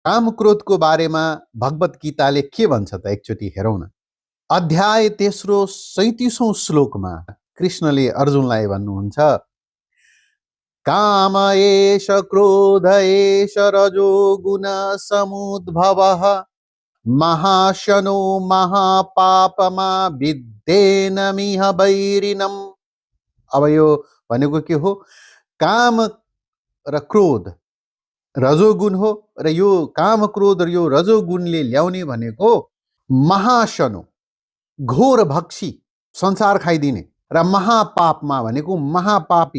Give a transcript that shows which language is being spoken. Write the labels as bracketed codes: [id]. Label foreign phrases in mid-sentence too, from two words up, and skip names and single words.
[ne] काम क्रोधको बारेमा भगवत गीताले के भन्छ त एकचोटि हेरौँ न। अध्याय 3 37औं श्लोकमा कृष्णले अर्जुनलाई भन्नुहुन्छ, [sa] काम एष क्रोध एष रजो गुण समुद्भवः महाशनो महापापमा विद्येनमिह वैरिणम्। [ne] अब यो भनेको के हो? काम र क्रोध रजोगुण हो र यो काम क्रोध र यो रजोगुणले ल्याउने भनेको महाशनो घोर भक्षी, संसार खाइदिने, र महापापमा भनेको महापापी।